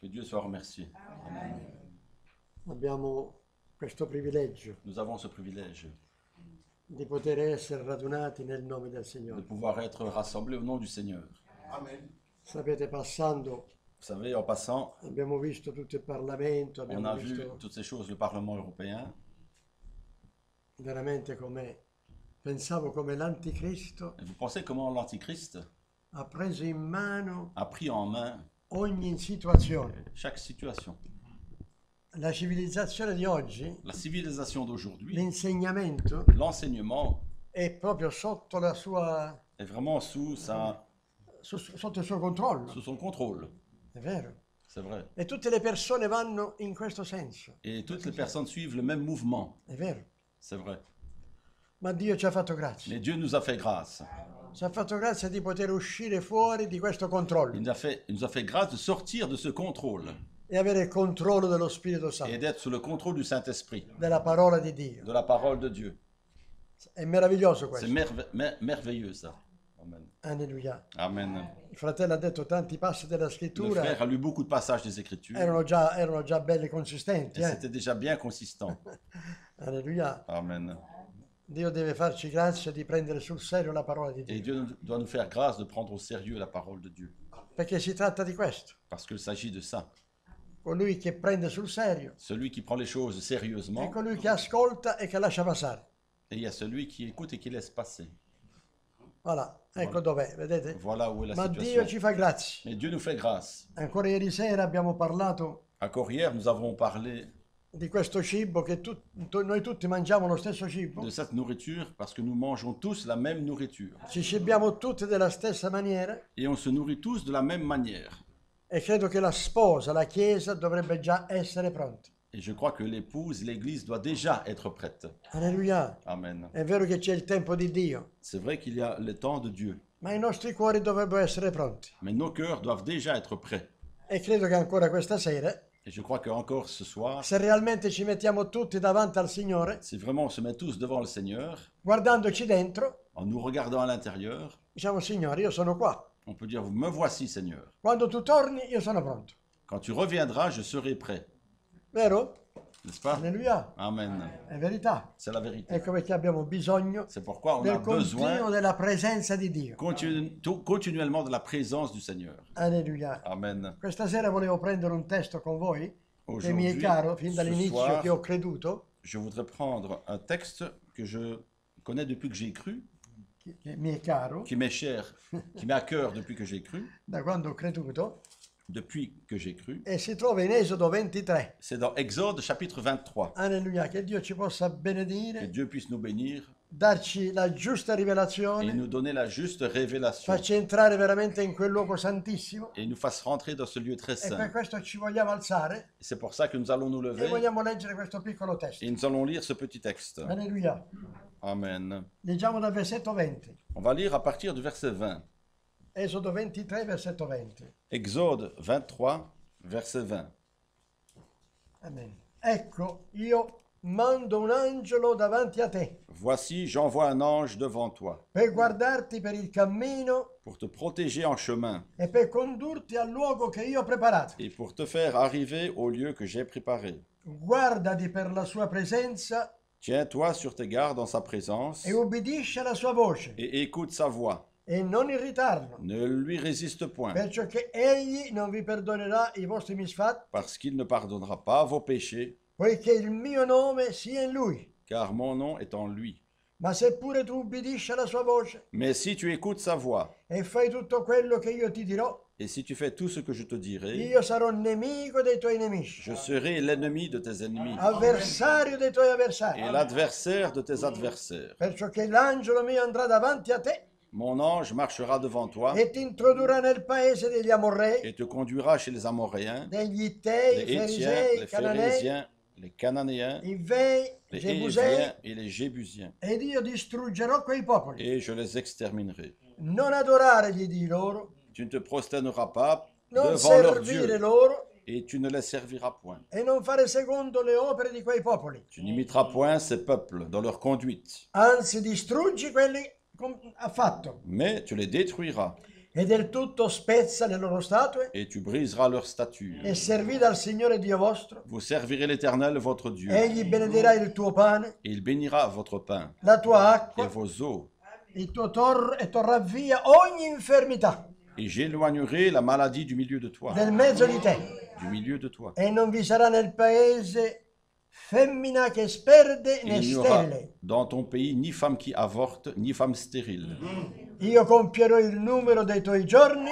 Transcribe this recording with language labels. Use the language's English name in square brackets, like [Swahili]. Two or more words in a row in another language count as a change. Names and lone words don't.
[French] Dieu soit remercié. Amen. [Italian] Abbiamo questo privilegio [French] Nous avons ce privilège [Italian] di poter essere radunati nel nome del [French] de [Italian] Signore. [French] pouvoir être rassemblés au nom du Seigneur. [Italian] Sapete, passando [French] Vous savez, en passant, [Italian] abbiamo visto tutto il Parlamento, [French] on [Italian] abbiamo [French] a vu [Italian] visto [French] toutes ces choses, le Parlement européen. [Italian] veramente pensavo come l'Anticristo [French] Et vous pensez comment l'Antichrist [Italian] ha preso in mano [French] a pris en main [Italian] ogni situazione. [French] chaque situation. [Italian] La civilizzazione di oggi, [French] La civilisation d'aujourd'hui, [Italian] l'insegnamento [French] l'enseignement [Italian] è proprio sotto la sua, [French] est vraiment [Italian] sotto il suo controllo, [French] sous son contrôle. [Italian] è vero. [French] C'est vrai. [Italian] E tutte le persone vanno in questo senso, [French] Et toutes les personnes suivent le même mouvement. [Italian] è vero. [French] C'est vrai. [Italian] Ma Dio ci ha fatto grazia. [French] Mais Dieu nous a fait grâce. [Italian] Ci ha fatto grazia di poter uscire fuori di questo controllo [French] Il nous a fait grâce de sortir de ce contrôle [Italian] e avere il controllo dello Spirito [French] et [Italian] Santo, [French] d'être sous le contrôle du Saint-Esprit, [Italian] della parola di Dio. [French] de la parole de Dieu. [Italian] È meraviglioso [French] C'est [Italian] questo. [French] merveilleux ça. Amen. Alleluia. Amen. [Italian] Il fratello ha detto tanti passi della [French] Le [Italian] scrittura [French] frère a lu beaucoup de passages des Écritures [Italian] erano già belli consistenti. [French] et c'était déjà bien consistant. Alleluia. Amen. [Italian] Dio deve farci grazia di prendere sul serio la parola di [French] Et [Italian] Dio, [French] Dieu doit nous faire grâce de prendre au sérieux la parole de Dieu. [Italian] perché si tratta di questo. [French] Parce qu'il s'agit de ça. [Italian] Colui che prende sul serio [French] Celui qui prend les choses [Italian] è [French] sérieusement, [Italian] colui che ascolta e che lascia passare. [French] et il y a celui qui écoute et qui laisse passer. Voilà, [Italian] ecco dov'è, vedete? [French] Voilà où est la [Italian] Ma Dio [French] situation. [Italian] ci fa grazia. [French] Mais Dieu nous fait grâce. [Italian] Ancora ieri sera abbiamo parlato [French] Encore hier, nous avons parlé [Italian] di questo cibo che noi tutti mangiamo lo stesso cibo, [French] de cette nourriture parce que nous mangeons tous la même nourriture. [Italian] ci cibiamo tutti della stessa maniera [French] Et on se nourrit tous de la même manière. [Italian] e credo che la sposa, la Chiesa, dovrebbe già essere pronta. [French] Et je crois que l'épouse, l'Église doit déjà être prête. Alleluia. Amen. [Italian] È vero che c'è il tempo di Dio, [French] C'est vrai qu'il y a le temps de Dieu, [Italian] ma i nostri cuori dovrebbero essere pronti. [French] mais nos cœurs doivent déjà être prêts. [Italian] E credo che ancora questa sera, [French] Et je crois qu'encore ce soir, [Italian] se realmente ci mettiamo tutti davanti al Signore, [French] si vraiment on se met tous devant le Seigneur, [Italian] guardandoci dentro, [French] en nous regardant à l'intérieur, [Italian] diciamo: Signore, io sono qua. [French] on peut dire, me voici Seigneur. [Italian] Quando tu torni, io sono pronto. [French] Quand tu reviendras, je serai prêt. [Italian] Vero? [French] N'est-ce pas? Alleluia. Amen. [Italian] È verità. [French] C'est la vérité. [Italian] Ecco perché abbiamo bisogno [French] C'est pourquoi on a [Italian] del continuo [French] besoin [Italian] della presenza di Dio. [French] continuellement de la présence du Seigneur. Alleluia. Amen. [Italian] Questa sera volevo prendere un testo con voi che mi è [French] Aujourd'hui, [Italian] caro fin [French] ce [Italian] dall'inizio, [French] soir, [Italian] che ho creduto, [French] je voudrais prendre un texte que je connais depuis que j'ai cru, [Italian] che mi è caro, [French] qui m'est cher, qui m'est à cœur depuis que j'ai cru, [Italian] da quando ho creduto, [French] depuis que j'ai cru. [Italian] e si trova in Esodo 23. [French] C'est dans Exode chapitre 23. [Italian] Alleluia, che Dio ci possa [French] Que [Italian] benedire, [French] Dieu puisse nous bénir [Italian] darci la giusta [French] et [Italian] rivelazione, [French] nous donner la juste révélation [Italian] farci entrare veramente in quel luogo santissimo, [French] et nous fasse rentrer dans ce lieu très [Italian] e per [French] saint. [Italian] questo ci vogliamo alzare [French] Et c'est pour ça que nous allons nous [Italian] e [French] lever [Italian] vogliamo leggere questo piccolo testo. [French] et nous allons lire ce petit texte. Alleluia. Amen. [Italian] Leggiamo dal versetto 20. [French] On va lire à partir du verset 20. [Italian] Esodo 23, versetto 20. [French] Exode 23, verset 20. Amen. [Italian] Ecco, io mando un angelo davanti a te [French] Voici, j'envoie un ange devant toi [Italian] per guardarti per il cammino [French] pour te protéger en chemin [Italian] e per condurti al luogo che io ho preparato. [French] et pour te faire arriver au lieu que j'ai préparé. [Italian] Guardati per la sua presenza [French] Tiens-toi sur tes gardes en sa présence [Italian] e ubbidisci alla sua voce [French] et écoute sa voix. [Italian] e non irritarlo, [French] Ne lui résiste point, [Italian] perciò che egli non vi perdonerà i vostri misfatti, [French] parce qu'il ne pardonnera pas vos péchés, [Italian] poiché il mio nome sia in lui. [French] car mon nom est en lui. [Italian] Ma seppure tu ubbidisci alla sua voce [French] Mais si tu écoutes sa voix, [Italian] e fai tutto quello che io ti dirò, [French] et si tu fais tout ce que je te dirai, [Italian] io sarò nemico dei tuoi nemici, [French] je serai l'ennemi de tes ennemis [Italian] avversario dei tuoi avversari. [French] et l'adversaire de tes adversaires. [Italian] Perciò che l'angelo mio andrà davanti a te [French] Mon ange marchera devant toi [Italian] e ti introdurrà nel paese degli Amorrei, [French] et te conduira chez les Amoréens, [Italian] degli Ittei, [French] les Hétiens, [Italian] Ferisei, [French] les [Italian] Cananei, [French] Phérésiens, les Cananéens, [Italian] Ivei, [French] les [Italian] Gebusei, [French] Héviens et les Jébusiens, [Italian] ed io distruggerò quei popoli. [French] et je les exterminerai. [Italian] Non adorare gli dei loro, [French] Tu ne te prosterneras pas [Italian] non [French] devant leurs [Italian] servire [French] dieux, [Italian] loro [French] et tu ne les serviras point. [Italian] e non fare secondo le opere di quei popoli. [French] Tu n'imiteras point ces peuples dans leur conduite, [Italian] Anzi, distruggi quelli ha fatto [French] mais tu les détruiras [Italian] e del tutto spezza le loro statue [French] et tu briseras leurs statues. [Italian] e servite al Signore Dio vostro. [French] Vous servirez l'Éternel votre Dieu, [Italian] Egli benedirà il tuo pane, [French] et il bénira votre pain [Italian] la tua [French] et [Italian] acqua, [French] vos eaux. [Italian] il tuo e torrà via ogni infermità [French] Et j'éloignerai la maladie du milieu de toi, [Italian] del mezzo di te. [French] du milieu de toi. [Italian] E non vi sarà nel paese femmina che sperde [French] Et [Italian] né [French] il n'y aura [Italian] sterile. [French] dans ton pays ni femme qui avorte, ni femme stérile. [Italian] Io compierò il numero dei tuoi giorni,